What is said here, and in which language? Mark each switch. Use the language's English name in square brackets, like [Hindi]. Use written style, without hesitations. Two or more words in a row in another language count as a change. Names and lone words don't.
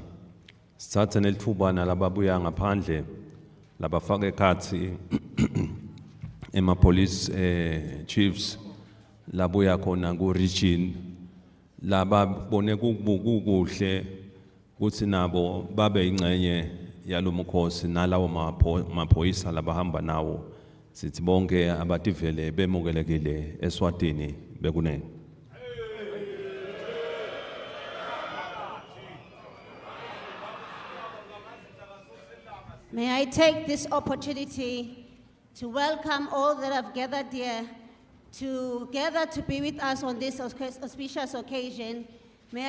[Swati] Sithathe nelithuba nalababuya ngaphandle labafaka ekhathi ema- [English] police chiefs [Swati] labuya khona ku-region laba bone kukuhle ukuthi nabo babe ingcenye yalo mkhosi nalawo maphoyisa labahamba nawo sithi bonke abativele bemukelekile eSwatini bekunene. [English] May I take this opportunity to welcome all that have gathered here together to be with us on this auspicious occasion.